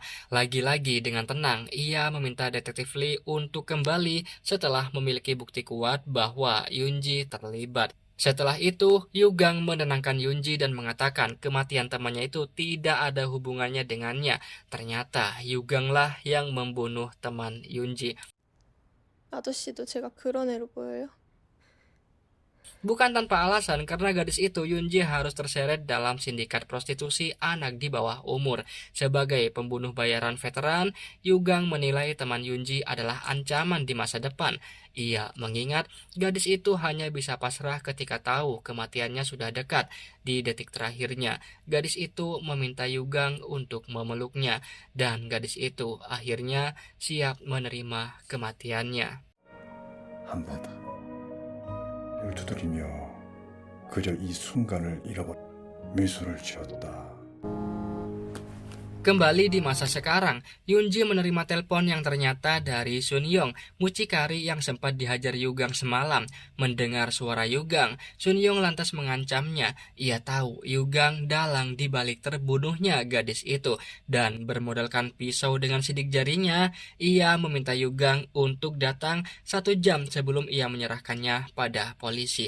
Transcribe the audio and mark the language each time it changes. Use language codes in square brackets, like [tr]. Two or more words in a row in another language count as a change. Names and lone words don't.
[id] Lagi-lagi dengan tenang, ia meminta Detektif Lee untuk kembali setelah memiliki bukti kuat bahwa Yunji terlibat. Setelah itu, Yugang menenangkan Yunji dan mengatakan kematian temannya itu tidak ada hubungannya dengannya. Ternyata Yuganglah yang membunuh teman Yunji. [ko] 아저씨도 제가 그런 애로 보여요? [id] Bukan tanpa alasan, karena gadis itu Yunji harus terseret dalam sindikat prostitusi anak di bawah umur. Sebagai pembunuh bayaran veteran, Yugang menilai teman Yunji adalah ancaman di masa depan. Ia mengingat gadis itu hanya bisa pasrah ketika tahu kematiannya sudah dekat. Di detik terakhirnya, gadis itu meminta Yugang untuk memeluknya, dan gadis itu akhirnya siap menerima kematiannya. [ko] 한바다. 을 두드리며 그저 이 순간을 잃어버려 미소를 지었다. [id] Kembali di masa sekarang, Yunji menerima telepon yang ternyata dari Sun Yong, mucikari yang sempat dihajar Yugang semalam. Mendengar suara Yugang, Sun Yong lantas mengancamnya. Ia tahu Yugang dalang di balik terbunuhnya gadis itu, dan bermodalkan pisau dengan sidik jarinya, ia meminta Yugang untuk datang 1 jam sebelum ia menyerahkannya pada polisi.